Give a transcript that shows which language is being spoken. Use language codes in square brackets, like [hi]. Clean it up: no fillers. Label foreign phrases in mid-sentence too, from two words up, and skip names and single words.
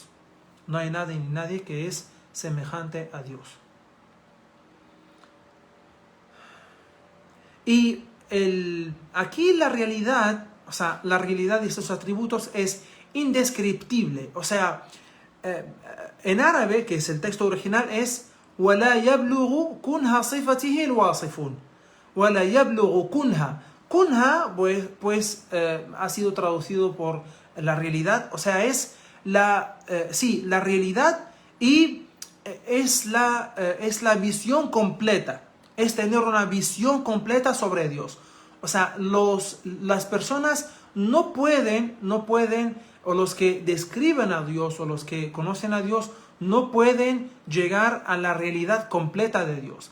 [es] No hay nada ni nadie que es semejante a Dios. Y aquí la realidad, o sea, la realidad de estos atributos es indescriptible. O sea, en árabe, que es el texto original, es [ar] وَلَا يَبْلُغُ كُنْهَ صِفَتِهِ الْوَاصِفُونَ وَلَا يَبْلُغُ كُنْهَ. [es] Kunha, pues ha sido traducido por la realidad, o sea, es la realidad y es la visión completa, es tener una visión completa sobre Dios. O sea, las personas no pueden, o los que describen a Dios, o los que conocen a Dios, no pueden llegar a la realidad completa de Dios.